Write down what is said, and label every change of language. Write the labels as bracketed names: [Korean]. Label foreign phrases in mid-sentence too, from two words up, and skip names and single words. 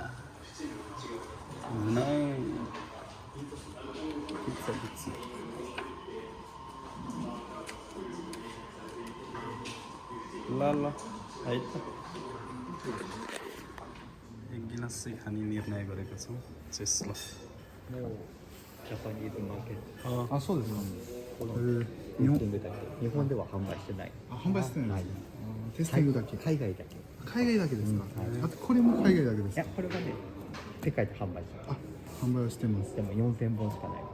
[Nepali] नै ल है त एक गिलास चाहिँ खाने निर्णय गरेको छौँ चेस ल [English] Japanese market [Japanese] あ、そうですか。日本では販売してない。販売してないです。テイスティングだけ。海外だけ。い海外だけですか。あとこれも海外だけですやか。これはね世界で販売してまあ、販売をしてます。す。でも4000本しかない。